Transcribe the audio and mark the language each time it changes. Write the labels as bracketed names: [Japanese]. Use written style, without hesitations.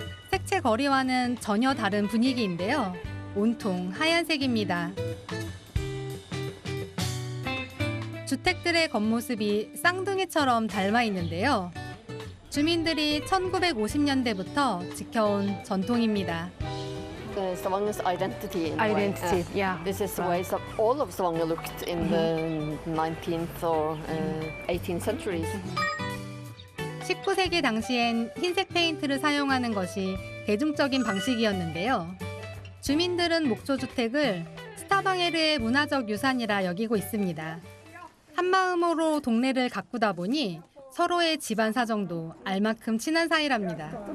[Korean] 색채 거리와는 전혀 다른 분위기인데요. 온통 하얀색입니다. 주택들의 겉모습이 쌍둥이처럼 닮아 있는데요. 주민들이 1950년대부터 지켜온 전통입니다. [English] Stavanger's identity. Identity, yeah. This is the way all of Stavanger looked in the 19th or 18th centuries. [Korean] 19세기 당시엔 흰색 페인트를 사용하는 것이 대중적인 방식이었는데요. 주민들은 목조주택을 스타방에르의 문화적 유산이라 여기고 있습니다. 한마음으로 동네를 가꾸다 보니 서로의 집안 사정도 알만큼 친한 사이랍니다.